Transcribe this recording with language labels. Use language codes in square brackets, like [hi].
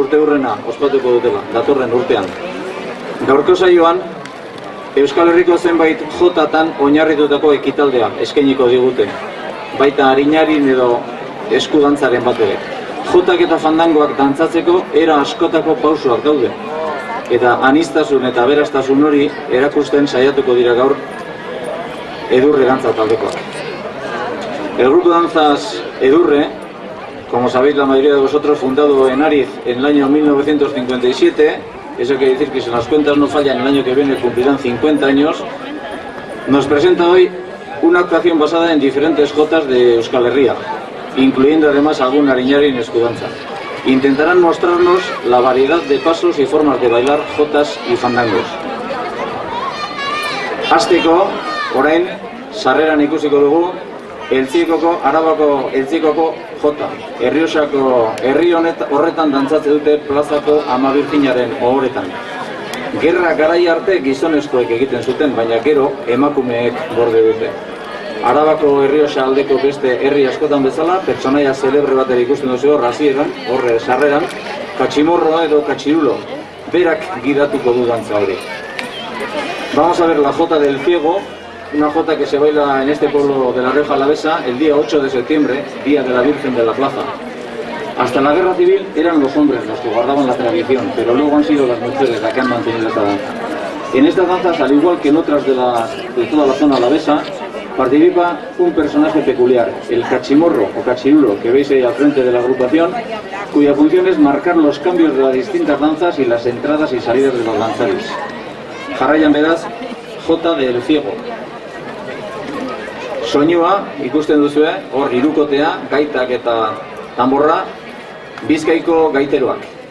[eu] urte hurrena ospatuko dutela, datorren urtean. Gaurko saioan, Euskal Herriko zenbait jotatan oinarritutako ekitaldea eskainiko digute, baita arinarin edo eskudantzaren bat ere. Jotak eta fandangoak dantzatzeko era askotako pausoak daude, eta aniztasun eta aberastasun hori erakusten saiatuko dira gaur Edurre dantza taldekoak. [es] El grupo Danzas Edurre, como sabéis la mayoría de vosotros, fundado en Ariz en el año 1957, eso quiere decir que si las cuentas no fallan, el año que viene cumplirán 50 años, nos presenta hoy una actuación basada en diferentes jotas de Euskal Herria, incluyendo además algún ariñarin eskudanza. Intentarán mostrarnos la variedad de pasos y formas de bailar jotas y fandangos. [eu] Hasteko, orain, sarreran ikusiko dugu, Arabako Eltzikoko jota. Herri horretan dantzatze dute plazako Ama Birjinaren ohoretan. Gerra garai arte gizonezkoek egiten zuten, baina gero emakumeek gorde dute. Arabako Errioxa aldeko beste herri askotan bezala, pertsonaia celebre bat ere ikusten duzu horre sarreran, Katximorro edo Katxirulo, berak gidatuko du dantza hori. [es] Vamos a ver la jota del ciego, una jota que se baila en este pueblo de La Rioja Alavesa el día 8 de septiembre, Día de la Virgen de la Plaza. Hasta la Guerra Civil eran los hombres los que guardaban la tradición, pero luego han sido las mujeres las que han mantenido esta danza. En estas danzas, al igual que en otras de toda la zona alavesa, participa un personaje peculiar, el Katximorro o Katxirulo, que veis ahí al frente de la agrupación, cuya función es marcar los cambios de las distintas danzas y las entradas y salidas de los danzaris. [eu] Jarraian beraz, jota del ciego. Soinua, ikusten duzue, hor hirukotea, gaitak eta tanborra, Bizkaiko gaiteroak.